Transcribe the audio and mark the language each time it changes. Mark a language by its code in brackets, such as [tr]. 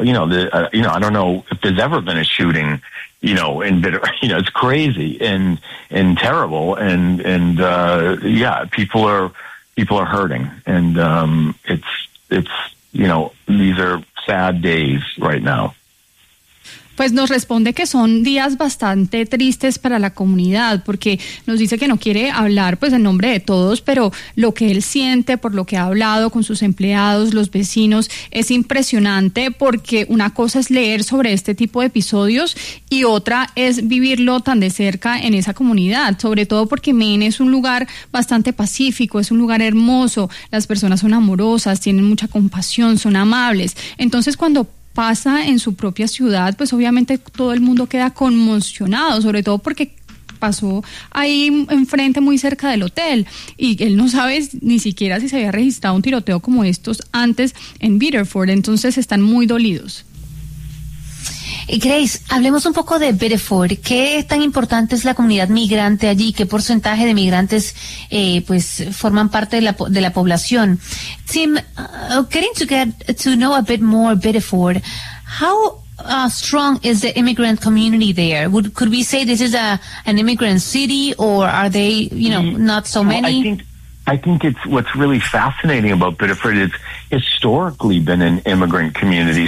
[en] I don't know if there's ever been a shooting, it's crazy and terrible. And people are hurting. And it's these are sad days right now. [es] Pues nos responde que son días bastante tristes para la comunidad, porque nos dice que no quiere hablar pues en nombre de todos, pero lo que él siente por lo que ha hablado con sus empleados, los vecinos, es impresionante, porque una cosa es leer sobre este tipo de episodios y otra es vivirlo tan de cerca en esa comunidad, sobre todo porque Maine es un lugar bastante pacífico, es un lugar hermoso, las personas son amorosas, tienen mucha compasión, son amables. Entonces cuando pasa en su propia ciudad, pues obviamente todo el mundo queda conmocionado, sobre todo porque pasó ahí enfrente, muy cerca del hotel, y él no sabe ni siquiera si se había registrado un tiroteo como estos antes en Biddeford, entonces están muy dolidos. Grace, hablemos un poco de Biddeford. ¿Qué tan importante es la comunidad migrante allí? ¿Qué porcentaje de migrantes forman parte de la población? [en] Tim, getting to get to know a bit more Biddeford, how strong is the immigrant community there? Could we say this is an immigrant city, or are they, not so many? I think it's what's really fascinating about Biddeford is historically been an immigrant community.